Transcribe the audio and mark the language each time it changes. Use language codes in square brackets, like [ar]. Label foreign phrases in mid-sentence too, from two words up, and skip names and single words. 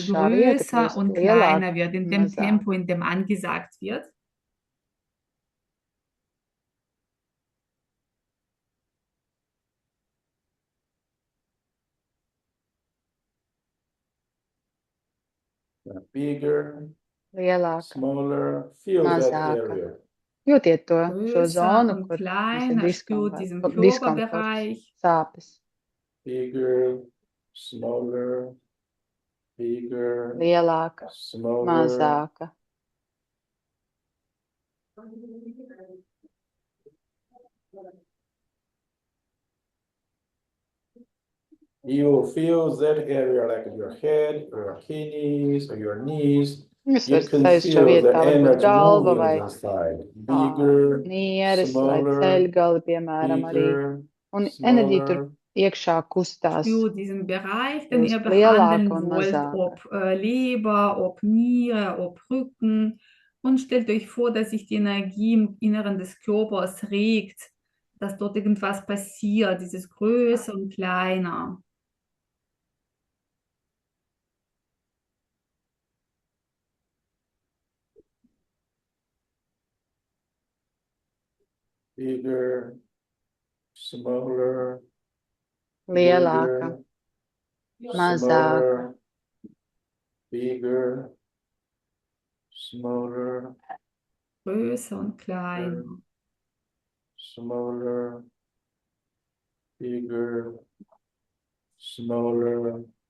[lv] Sāpošā vieta [de] größer [lv] kļūst [de] und kleiner [lv] lielāka [de] wird, in [lv] un [de] dem Tempo, [lv] mazāka. [de] in dem angesagt wird. [en] Bigger, [lv] Lielāka, [en] smaller, feel that [lv] mazāka. [en] area. [lv] Jūtiet to, šo [de] Größer [lv] zonu, [de] und [lv] kur jums ir [de] kleiner, spürt diesen [lv] diskomforts, [de] Körperbereich. [lv] sāpes. [en] Bigger, smaller, bigger, [lv] Lielāka, [en] smaller. [lv] mazāka. [en] You feel that area like your head, your kidneys, or your knees. [lv] Jūs [en] You [lv] varat [en] can [lv] sajust šo [en] feel [lv] vietu, [en] the [lv] kā varbūt [en] energy [lv] galva [en] moving [lv] vai [en] inside. Bigger, [lv] nieres vai [en] smaller, [lv] ceļgali, piemēram, arī. [en] bigger, [lv] Un enerģija tur [en] smaller. [lv] iekšā kustās. [de] Spürt diesen Bereich, den ihr [lv] Kļūst lielāka [de] behandeln [lv] un [de] wollt, [lv] mazāka. [de] ob Leber, ob Niere, ob Rücken. Und stellt euch vor, dass sich die Energie im Inneren des Körpers regt, dass dort irgendwas passiert, dieses Größer und kleiner. [en] Bigger, smaller, [lv] Lielāka, [en] bigger, [lv] mazāka. [en] smaller, bigger, smaller, [de] Größer und kleiner. [en] smaller, bigger, smaller.